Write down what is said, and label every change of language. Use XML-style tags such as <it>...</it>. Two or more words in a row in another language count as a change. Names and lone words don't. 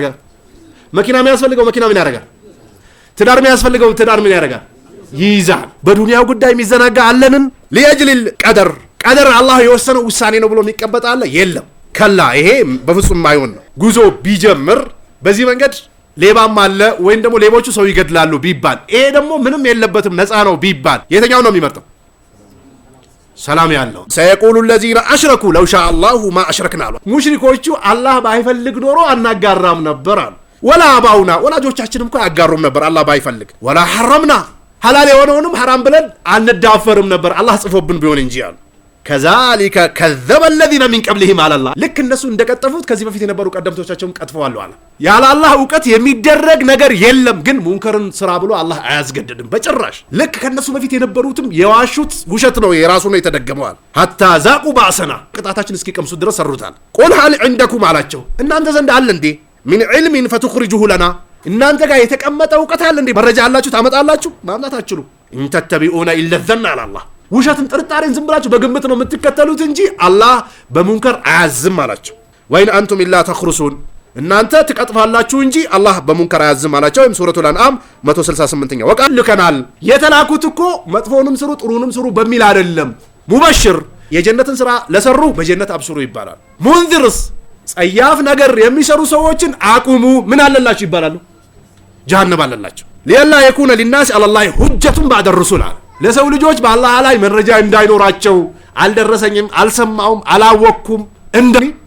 <am>ያደርጋል መኪና የሚያስፈልገው መኪና ምን ያደርጋል ትዳር የሚያስፈልገው ትዳር ምን ያደርጋል ይይዛል በዱንያው ጉዳይ የሚዘናጋ አለንን ለየጅል ቀደር አላህ የወሰነው ውሳኔ ነው ብሎ የሚቀበጥ አለ የለም ከላ ይሄ በፍጹም ማይሆን ነው ጉዞ ቢጀምር በዚህ መንገድ ሌባም አለ ወይም ደግሞ ሌቦቹ ሰው ይገድላሉ ቢባል ይሄ ደግሞ ምንም የለበትም ነፃ ነው ቢባል የትኛው ነው የሚመርጠው ሰላም ያለው ሰይቁሉ</am> <ar>الذين اشركوا لو شاء الله ما اشركنا</ar> <am>ሙሽሪኮቹ አላህ ባይፈልግ ኖሮ አናጋራም ነበር አሉ</am> <ar>ولا آباؤنا</ar> <am>ወላጆቻችንም እኮ ያጋሩም ነበር አላህ ባይፈልግ ወላ حرمنا ሐላል የሆነውንም حرام ብለን አንዳፈርም ነበር አላህ ጽፎብን ቢሆን እንጂ አሉ</am> <ar>كذلك كذب الذين من قبلهم على الله</ar> <am>ልክ እነሱ እንደቀጠፉት ከዚህ በፊት የነበሩ ቀደምቶቻቸውም ቀጥፈዋል አለ ያለ አላህ ዕውቀት የሚደረግ ነገር የለም ግን ሙንከርን ስራ ብሎ አላህ አያስገድድም በጭራሽ ልክ ከነሱ በፊት የነበሩትም የዋሹት ውሸት ነው የራሱ ነው የተደገመዋል</am> <ar>حتى ذاقوا بأسنا</ar> <am>ቅጣታችን እስኪቀምሱ ድረስ ሰሩታል</am> <ar>قل هل عندكم</ar> <am>አላቸው እናንተ ዘንድ አለ እንዴ</am> <ar>من علم فتخرجه لنا</ar> <am>እናንተ ጋር የተቀመጠ ዕውቀት አለ እንዴ መረጃ አላችሁ ታመጣላችሁ ማምጣት አትችሉ</am> <ar>ان تتبعون الا الظن على الله</ar> <am>ውሸትን ጥርጣሬን ዝም ብላችሁ በግምት ነው የምትከተሉት እንጂ አላህ በሙንከር አያዝም አላቸው</am> <ar>وإن أنتم إلا تخرصون</ar> <am>እናንተ ትቀጥፋላችሁ እንጂ አላህ በሙንከር አያዝም አላቸው ወይም ሱረቱል አንዓም 168ኛ ወቃል ልከናል የተላኩት እኮ መጥፎንም ስሩ ጥሩንም ስሩ በሚል አይደለም ሙበሽር የጀነትን ስራ ለሰሩ በጀነት አብሽሩ ይባላል ሙንዚርስ ጸያፍ ነገር የሚሰሩ ሰዎችን አቁሙ ምን አለላችሁ ይባላሉ ጀሃነም አለላችሁ</am> <ar>لئلا يكون للناس على الله حجة بعد</ar> <am>الرسل ለሰው ልጆች በአላህ ላይ መረጃ እንዳይኖራቸው አልደረሰኝም አልሰማውም አላወኩም እንደኒ</am>